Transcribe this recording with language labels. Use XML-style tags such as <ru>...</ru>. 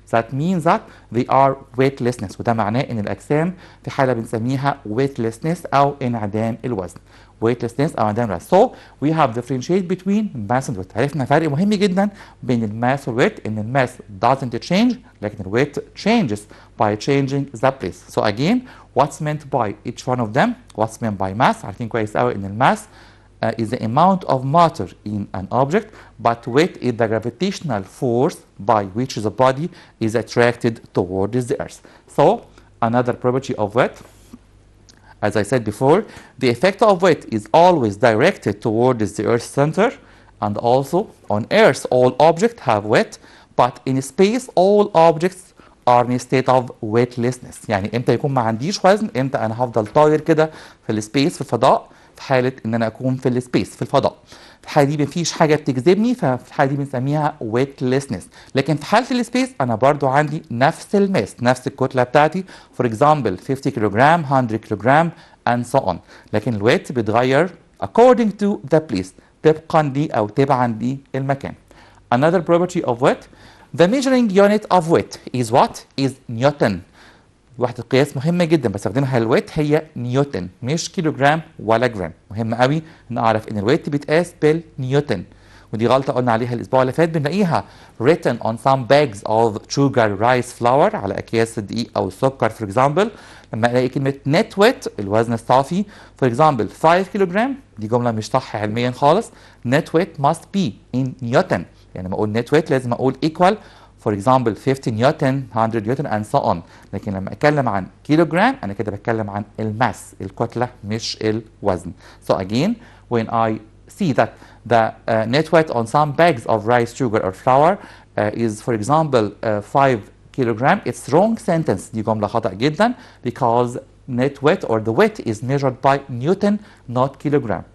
<en>That means that they are weightlessness.</en> <ar>وده معناه ان الاجسام في حاله بنسميها weightlessness او انعدام الوزن. weightlessness او انعدام الوزن.</ar> <en>So we have differentiate between mass and weight.</en> <ar>عرفنا فرق مهم جدا بين الماس والويت، ان الماس</ar> <en>doesn't change</en> <ar>لكن الويت</ar> <en>changes by changing the place. So again, what's meant by each one of them? What's meant by mass?</en> <ar>عارفين كويس قوي ان الماس</ar> <en>is the amount of matter in an object, but weight is the gravitational force by which the body is attracted towards the earth. So, another property of weight. As I said before, the effect of weight is always directed towards the Earth's center, and also on Earth all objects have weight, but in space all objects are in a state of weightlessness.</en> <ar>يعني امتى يكون ما عنديش وزن؟ امتى انا هفضل طاير كده في السبيس في الفضاء، في حالة ان انا اكون في السبيس في الفضاء. في الحالة دي مفيش حاجة بتجذبني، ففي الحالة دي بنسميها weightlessness. لكن في حالة السبيس انا برضو عندي نفس الماس، نفس الكتلة بتاعتي.</ar> <en>For example 50 kilogram, 100 kilogram and so on.</en> <ar>لكن الويت بيتغير</ar> <en>according to the place،</en> <ar>طبقا لي او تبعا للمكان.</ar> <en>Another property of weight, the measuring unit of weight is what? Is newton.</en> <ar>وحدة قياس مهمة جدا بستخدمها الويت هي نيوتن، مش كيلوغرام ولا جرام. مهم قوي نعرف ان الويت بيتقاس بالنيوتن. ودي غلطة قلنا عليها الاسبوع اللي فات، بنلاقيها</ar> <en>written on some bags of sugar rice flour،</en> <ar>على اكياس الدقيق او السكر</ar> <en>for example.</en> <ar>لما الاقي كلمة net weight الوزن الصافي</ar> <en>for example</en> <ar>5 كيلوغرام، دي جملة مش صح علميا خالص.</ar> <en>net weight must be in newton.</en> <ar>يعني لما اقول</ar> <en>net weight</en> <ar>لازم اقول</ar> <en>equal for example 50 newton, 100 newton and so on.</en> <ar>لكن لما اتكلم عن كيلوغرام انا كده بتكلم عن الماس، الكتلة مش الوزن.</ar> <en>So again when I see that the net weight on some bags of rice, sugar or flour is for example 5 kilogram, it's wrong sentence.</en> <ar>دي جملة خطأ جدا</ar> <en>because net weight or the weight is measured by Newton not kilogram.</en>